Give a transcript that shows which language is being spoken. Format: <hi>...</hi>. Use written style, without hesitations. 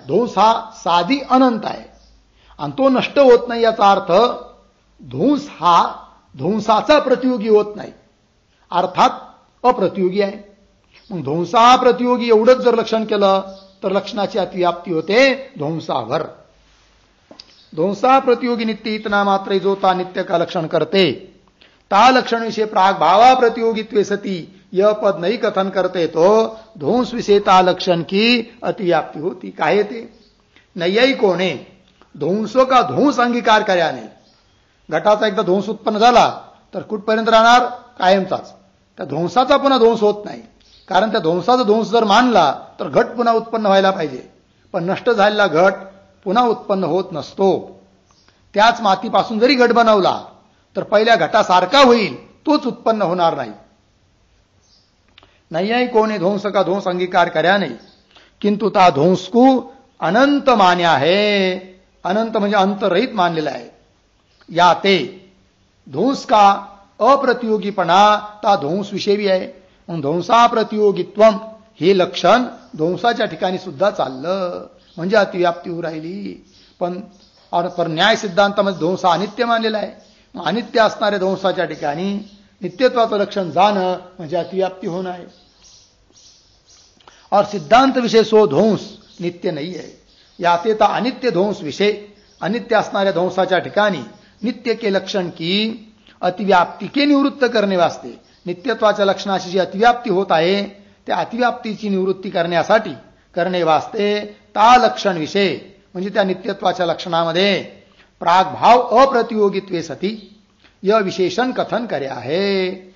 <mr>ध्वंस हा साधी अनंत आहे आणि तो नष्ट होत नाही. याचा अर्थ ध्वंस हा ध्वंसाचा प्रतियोगी होत नाही, अर्थात अप्रतियोगी आहे. मग ध्वंसा प्रतियोगी एवढंच जर लक्षण केलं तर लक्षणाची अतिव्याप्ती होते ध्वंसावर.</mr> <hi>ध्वंसा प्रतियोगी नित्य इतना मात्र जो ता नित्य का लक्षण करते, ता लक्षण विषय प्रागभावा प्रतियोगित्व सती यह पद नहीं कथन करते तो ध्वंस विषय ता लक्षण की अतिव्याप्ती होती. काय ते नैयायिकों ने ध्वंसों का ध्वंस अंगीकार कर्या नाही.</hi> <mr>घटाचा एकदा ध्वंस उत्पन्न झाला तर कुठपर्यंत राहणार, कायमचाच. त्या ध्वंसाचा पुन्हा ध्वंस होत नाही, कारण त्या ध्वंसाचा ध्वंस जर मानला तर घट पुन्हा उत्पन्न व्हायला पाहिजे, पण नष्ट झालेला घट पुन्हा उत्पन्न होत नसतो. त्याच मातीपासून जरी घट बनवला तर पहिल्या घटासारखा होईल, तोच उत्पन्न होणार नाही.</mr> <hi>नैयायिकों ने ध्वंस का ध्वंस अंगीकार कर्या नहीं, किंतु ता ध्वंस को अनंत मान्या है.</hi> <mr>अनंत म्हणजे अंतरहित मानलेला आहे.</mr> <hi>या ते ध्वंस का अप्रतियोगीपणा ता ध्वंस विषयी</hi> <mr>आहे. मग ध्वंसा प्रतियोगित्वम हे लक्षण ध्वंसाच्या ठिकाणी सुद्धा चाललं म्हणजे अतिव्याप्ती होऊ राहिली. पण न्याय सिद्धांतामध्ये ध्वंस अनित्य मानलेला आहे. अनित्य असणाऱ्या ध्वंसाच्या ठिकाणी नित्यत्वाचं लक्षण जाणं म्हणजे अतिव्याप्ती होणं आहे.</mr> <hi>और सिद्धांत विषय सो ध्वंस नित्य नहीं है. याते ता अनित्य ध्वंस विषय</hi> <mr>अनित्य असणाऱ्या ध्वंसाच्या ठिकाणी</mr> <hi>नित्य के लक्षण की अतिव्याप्ती के निवृत्त करणे वास्ते</hi> <mr>नित्यत्वाच्या लक्षणाची जी अतिव्याप्ती होत आहे त्या अतिव्याप्तीची निवृत्ती करणे वास्ते</mr> <hi>ता लक्षण विषय</hi> <mr>म्हणजे त्या नित्यत्वाच्या लक्षणामध्ये प्रागभाव अप्रतियोगित्वे सती य विशेषण कथन करे आहे.</mr>